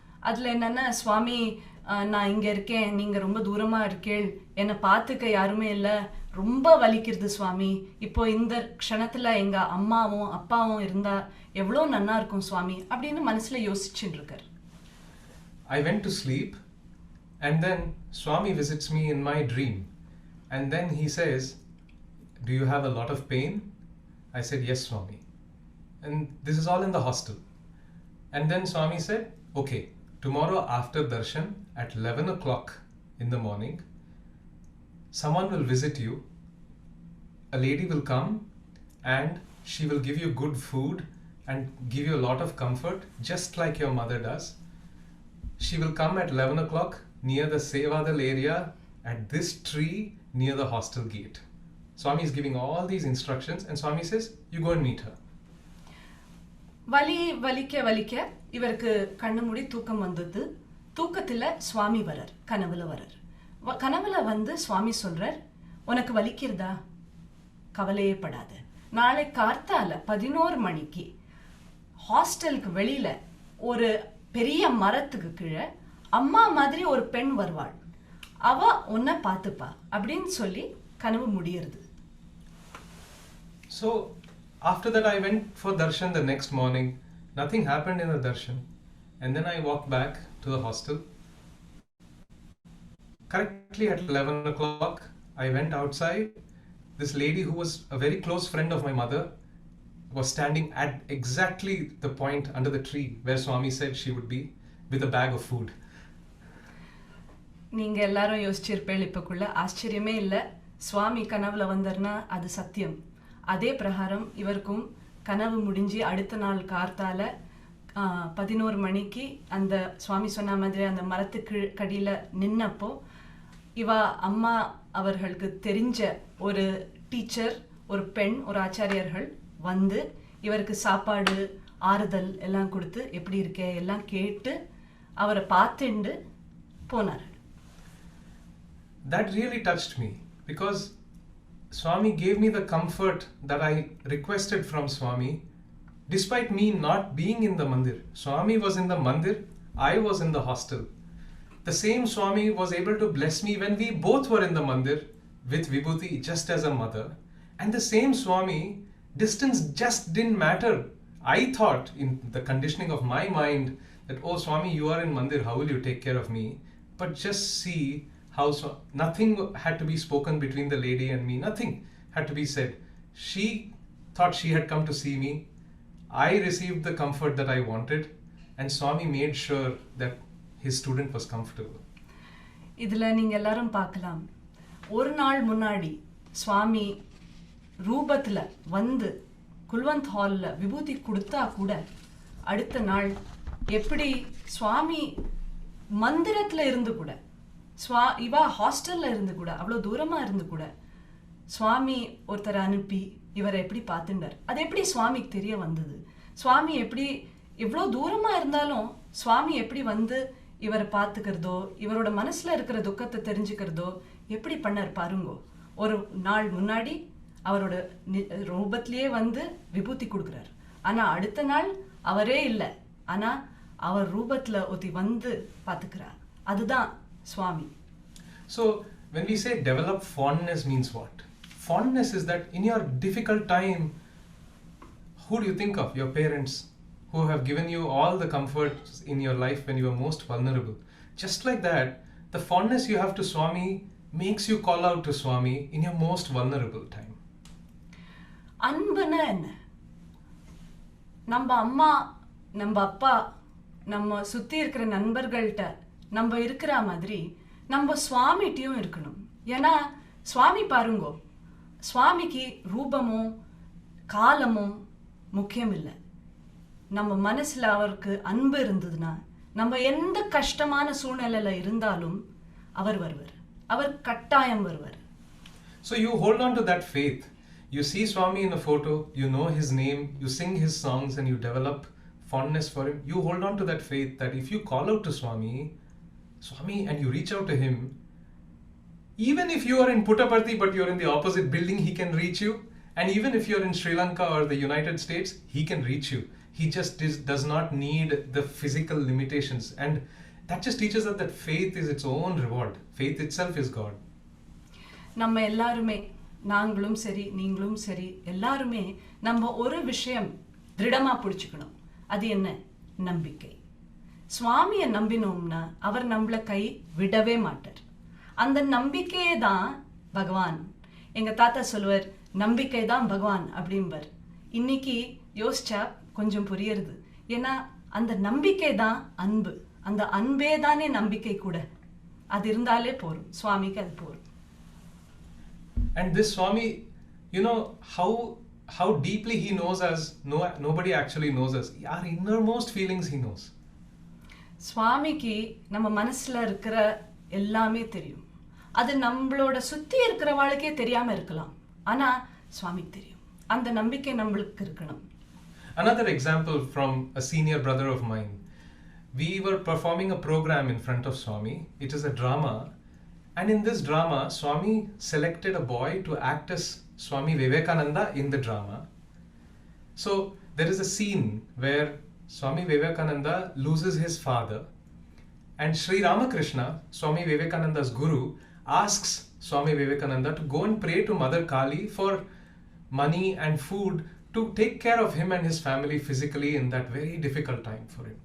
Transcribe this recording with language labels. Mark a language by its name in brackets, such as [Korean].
[Tamil] அதில் என்னென்னா, சுவாமி நான் இங்கே இருக்கேன், நீங்கள் ரொம்ப தூரமாக இருக்கேள், என்னை பார்த்துக்க யாருமே இல்லை, ரொம்ப வலிக்கிறது சுவாமி, இப்போ இந்த க்ஷணத்தில் எங்கள் அம்மாவும் அப்பாவும் இருந்தால் எவ்வளோ நன்னா இருக்கும் சுவாமி அப்படின்னு மனசில் யோசிச்சுட்டு இருக்கார். [English] I went to sleep, and then Swami visits me in my dream, and then he says, do you have a lot of pain? I said, yes, Swami. And this is all in the hostel. And then Swami said, okay, tomorrow after darshan at 11 o'clock in the morning, someone will visit you. A lady will come and she will give you good food and give you a lot of comfort, just like your mother does. She will come at 11 o'clock near the Sevadal area at this tree near the hostel gate. Swami is giving all these instructions, and Swami says, you go and meet her. [Tamil] வலிக்க இவருக்கு கண்ணு மூடி தூக்கம் வந்தது. தூக்கத்தில் சுவாமி வரார், கனவுல வரார். கனவுல வந்து சுவாமி சொல்றார், உனக்கு வலிக்கிறதா, கவலையே படாத. நாளை கார்த்தால 11 மணிக்கு ஹாஸ்டலுக்கு வெளியில ஒரு பெரிய மரத்துக்கு கீழே அம்மா மாதிரி ஒரு பெண் வருவாள், அவ உன்னை பார்த்துப்பா அப்படின்னு சொல்லி கனவு முடியறது. [English] So after that I went for darshan the next morning. Nothing happened in the darshan, and then I walked back to the hostel. Correctly at 11 o'clock I went outside. This lady who was a very close friend of my mother was standing at exactly the point under the tree where Swami said she would be, with a bag of food. [Tamil] நீங்க எல்லாரும் யோசிச்சிருப்பேள், இப்பக்குள்ள ஆச்சரியமே இல்லை, சுவாமி கனவுல வந்தார்னா அது சத்தியம். அதே பிரகாரம் இவருக்கும் கனவு முடிஞ்சு அடுத்த நாள் கார்த்தால 11 மணிக்கு அந்த சுவாமி சொன்ன மாதிரி அந்த மரத்துக்கு கடியில் நின்னப்போ இவ அம்மா அவர்களுக்கு தெரிஞ்ச ஒரு டீச்சர், ஒரு பெண், ஒரு ஆச்சாரியர்கள் வந்து இவருக்கு சாப்பாடு ஆறுதல் எல்லாம் கொடுத்து எப்படி இருக்கே எல்லாம் கேட்டு அவரை பார்த்துண்டு போனார்கள். [English] That really touched me because Swami gave me the comfort that I requested from Swami despite me not being in the mandir. Swami was in the mandir, I was in the hostel. The same Swami was able to bless me when we both were in the mandir with Vibhuti just as a mother. And the same Swami, distance just didn't matter. I thought in the conditioning of my mind that, oh Swami, you are in mandir, how will you take care of me? But just see how nothing had to be spoken between the lady and me. Nothing had to be said. She thought she had come to see me. I received the comfort that I wanted, and Swami made sure that his student was comfortable. [Tamil] இதில் நீங்கள் எல்லாரும் பார்க்கலாம், ஒரு நாள் முன்னாடி சுவாமி ரூபத்தில் வந்து குல்வந்த் ஹாலில் விபூதி கொடுத்தா கூட அடுத்த நாள் எப்படி சுவாமி மந்திரத்தில் இருந்து கூட இவா ஹாஸ்டலில் இருந்து கூட அவ்வளோ தூரமாக இருந்து கூட சுவாமி ஒருத்தரை அனுப்பி இவரை எப்படி பார்த்துட்டார். அது எப்படி சுவாமிக்கு தெரிய வந்தது? சுவாமி எப்படி இவ்வளோ தூரமாக இருந்தாலும் சுவாமி எப்படி வந்து இவரை பார்த்துக்கிறதோ இவரோட மனசில் இருக்கிற துக்கத்தை தெரிஞ்சுக்கிறதோ எப்படி பண்ணார் பாருங்கோ. ஒரு நாள் முன்னாடி அவரோட ரூபத்திலேயே வந்து விபூதி கொடுக்குறார், ஆனால் அடுத்த நாள் அவரே இல்லை, ஆனால் அவர் ரூபத்தில் ஒத்தி வந்து பார்த்துக்கிறார். அதுதான் Swami. [English] So when we say develop fondness means what? Fondness is that in your difficult time, who do you think of? Your parents, who have given you all the comforts in your life when you are most vulnerable. Just like that, the fondness you have to Swami makes you call out to Swami in your most vulnerable time. [Tamil] அன்புனா என்ன? நம்ம அம்மா, நம்ம அப்பா, நம்ம சுற்றி இருக்கிற நண்பர்கள்ட்ட நம்ம இருக்கிற மாதிரி நம்ம சுவாமிகிட்டையும் இருக்கணும். ஏன்னா சுவாமி பாருங்கோ, சுவாமிக்கு ரூபமும் காலமும் முக்கியம் இல்லை. நம்ம மனசில் அவருக்கு அன்பு இருந்ததுன்னா நம்ம எந்த கஷ்டமான சூழ்நிலையில் இருந்தாலும் அவர் வருவார், அவர் கட்டாயம் வருவார். [English] So you hold on to that faith. You see Swami in a photo, you know his name, you sing his songs and you develop fondness for him. You hold on to that faith that if you call out to Swami, and you reach out to him, even if you are in Puttaparthi but you're in the opposite building, he can reach you. And even if you're in Sri Lanka or the United States, he can reach you. He just does not need the physical limitations. And that just teaches us that faith is its own reward. Faith itself is God. [Tamil] நம்ம எல்லாருமே, நாங்களும் சரி நீங்களும் சரி எல்லாருமே நம்ம ஒரு விஷயம் திருடமாக பிடிச்சிக்கணும். அது என்ன? நம்பிக்கை. சுவாமியை நம்பினோம்னா அவர் நம்மளை கை விடவே மாட்டார். அந்த நம்பிக்கையே தான் பகவான். எங்கள் தாத்தா சொல்லுவார், நம்பிக்கை தான் பகவான் அப்படிம்பார். இன்னைக்கு யோசிச்சா கொஞ்சம் புரியுறது. ஏன்னா அந்த நம்பிக்கை தான் அன்பு, அந்த அன்பே தானே நம்பிக்கை கூட. அது இருந்தாலே போரும், சுவாமிக்கு அது போரும். [English] And this Swami, you know how deeply he knows us. Nobody actually knows us. Our innermost feelings he knows. [Tamil] சுவாமிக்கு நம்ம மனசில் இருக்கிற எல்லாமே தெரியும். அது நம்மளோட சுற்றி இருக்கிறவாளுக்கே தெரியாமல் இருக்கலாம், ஆனால் சுவாமிக்கு தெரியும். அந்த நம்பிக்கை நம்மளுக்கு இருக்கணும். [English] Another example from a senior brother of mine. We were performing a program in front of Swami. It is a drama. And in this drama, Swami selected a boy to act as Swami Vivekananda in the drama. So there is a scene where Swami Vivekananda loses his father, and Sri Ramakrishna, Swami Vivekananda's guru, asks Swami Vivekananda to go and pray to Mother Kali for money and food to take care of him and his family physically in that very difficult time for him.